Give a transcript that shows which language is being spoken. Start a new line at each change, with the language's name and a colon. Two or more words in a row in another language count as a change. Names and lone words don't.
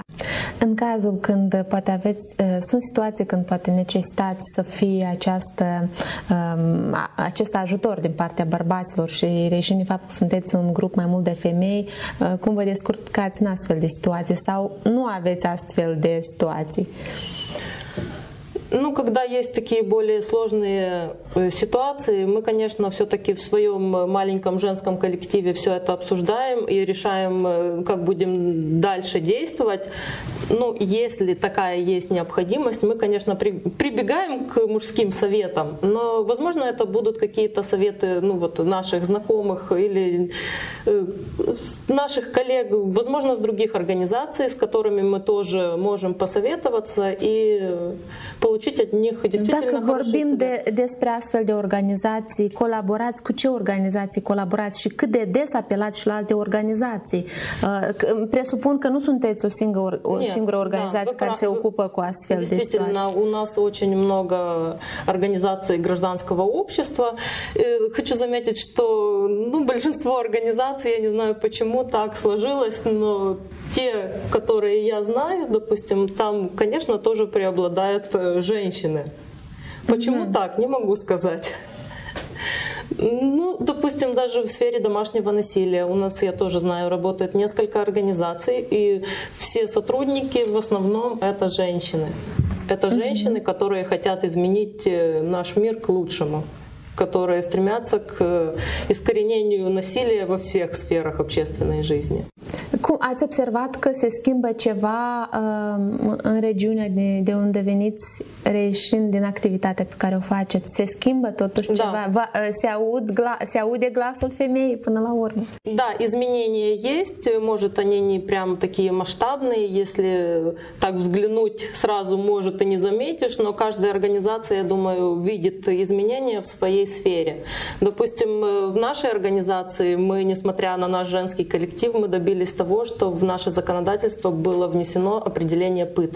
Romanian: În cazul când poate aveți, sunt situații când poate necesitați să fie acest ajutor din partea bărbaților și reșind faptul că sunteți un grup mai mult de femei, cum vă descurcați în astfel de situații sau nu aveți astfel de situații?
Russian: Ну, когда есть такие более сложные ситуации, мы, конечно, все-таки в своем маленьком женском коллективе все это обсуждаем и решаем, как будем дальше действовать. Ну, если такая есть необходимость, мы, конечно, прибегаем к мужским советам, но, возможно, это будут какие-то советы, ну, вот, наших знакомых или наших коллег, возможно, с других организаций, с которыми мы тоже можем посоветоваться и получить от них действительно
Romanian: Dacă vorbim despre astfel de organizații, colaborați cu ce organizații colaborați și cât de des apelați și la alte organizații? Presupun că nu sunteți o singură organizație care se ocupă cu astfel de situații.
Russian: Действительно, у нас очень много организаций гражданского общества. Хочу заметить, что большинство организаций, я не знаю почему так сложилось, но те, которые я знаю, допустим, там, конечно, тоже преобладают женщины. Почему так? Не могу сказать. Ну, допустим, даже в сфере домашнего насилия у нас, я тоже знаю, работает несколько организаций, и все сотрудники в основном это женщины. Это женщины, которые хотят изменить наш мир к лучшему, которые стремятся к искоренению насилия во всех сферах общественной жизни.
Romanian: Ați observat că se schimbă ceva în regiunea de unde veniți, reieșind din activitatea pe care o faceți? Se schimbă totuși ceva? Se aude glasul femeii până la urmă?
Russian: Да, изменения есть. Может, они не прям такие масштабные. Если так взглянуть, сразу, может, и не заметишь, но каждая организация, я думаю, видит изменения в своей сфере. Допустим, в нашей организации мы, несмотря на наш женский коллектив, мы добились того, что в наше законодательство было внесено определение пыток.